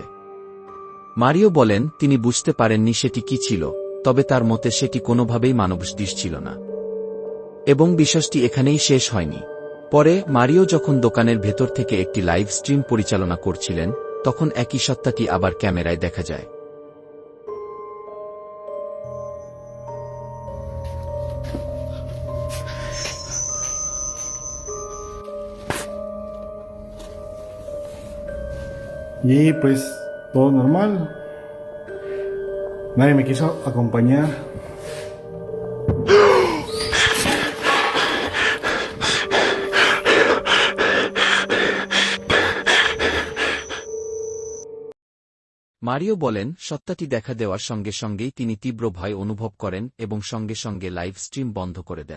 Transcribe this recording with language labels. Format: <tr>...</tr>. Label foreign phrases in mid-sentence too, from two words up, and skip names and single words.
<bn>মারিও বলেন, তিনি বুঝতে পারেননি সেটি কি ছিল, তবে তার মতে সেটি কোনোভাবেই মানবসদৃশ ছিল না। এবং বিশ্বাসটি এখানেই শেষ হয়নি। পরে মারিও যখন দোকানের ভেতর থেকে একটি</bn> <en>live stream</en> <bn>পরিচালনা করছিলেন, তখন একই সত্তাটি আবার ক্যামেরায় দেখা যায়।</bn> <es>Y pues todo normal. Nadie me quiso acompañar.</es> <bn>মারিও বলেন, সত্তাটি দেখা দেওয়ার সঙ্গে সঙ্গেই তিনি তীব্র ভয় অনুভব করেন এবং সঙ্গে সঙ্গে</bn> <en>live stream</en> <bn>বন্ধ করে দেন।</bn>